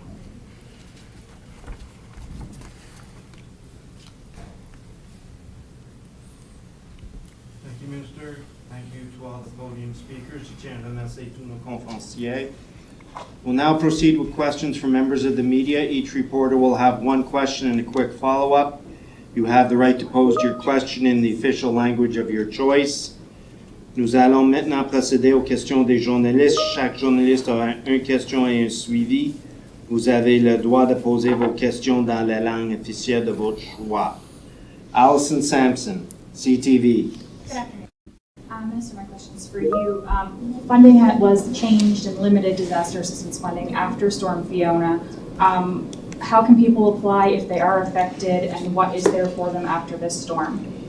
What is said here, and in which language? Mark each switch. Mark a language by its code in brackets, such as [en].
[en] Thank you, Minister. Thank you to all the podium speakers. [fr] Je tiens à remercier tous nos conférenciers. [en] We'll now proceed with questions from members of the media. Each reporter will have one question and a quick follow-up. You have the right to pose your question in the official language of your choice. [fr] Nous allons maintenant procéder aux questions des journalistes. Chaque journaliste aura une question et un suivi. Vous avez le droit de poser vos questions dans la langue officielle de votre choix. [en] Allison Sampson, CTV. Good afternoon. Minister, my question's for you. Funding was changed and limited disaster assistance funding after Storm Fiona. How can people apply if they are affected, and what is there for them after this storm?